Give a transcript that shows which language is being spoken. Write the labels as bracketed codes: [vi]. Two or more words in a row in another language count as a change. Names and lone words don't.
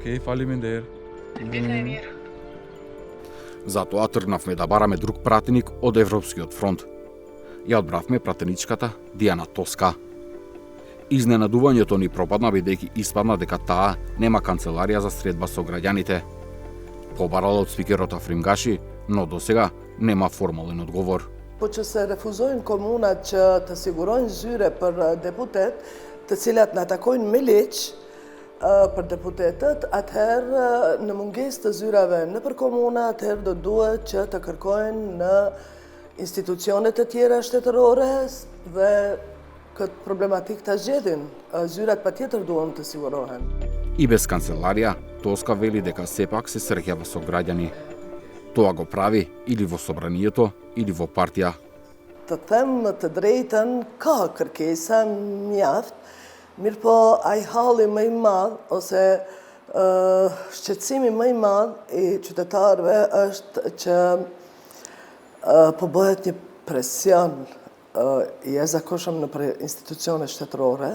[mk] Затоа тргнавме да бараме друг пратеник од Европскиот фронт. Ја одбравме пратеничката Дијана Тоска. Изненадувањето ни пропадна бидејќи испадна дека таа нема канцеларија за средба со граѓаните. Побарала од спикерот Афримгаши, но досега нема формален одговор. [sq] Po që se refuzojnë komunat që të sigurojnë zyre për deputet, të cilat në takojnë me liq për deputetet, atëherë në munges të zyrave në për komuna, atëherë do duhet që të kërkojnë në institucionet të tjera shtetërore dhe këtë problematik të zgjedhin. Zyrat pa tjetër duhet të sigurohen. [mk] И без канцеларија, Тоска вели дека сепак се среќава со граѓани. Тоа го прави или во собранието, или во партија. [sq] Të them të drejtën, ka kërkesa mjaft, mirë po ai halli më i madh ose shqetësimi më i madh i qytetarëve është që po bëhet një presion i jashtëzakonshëm nëpër institucione shtetërore.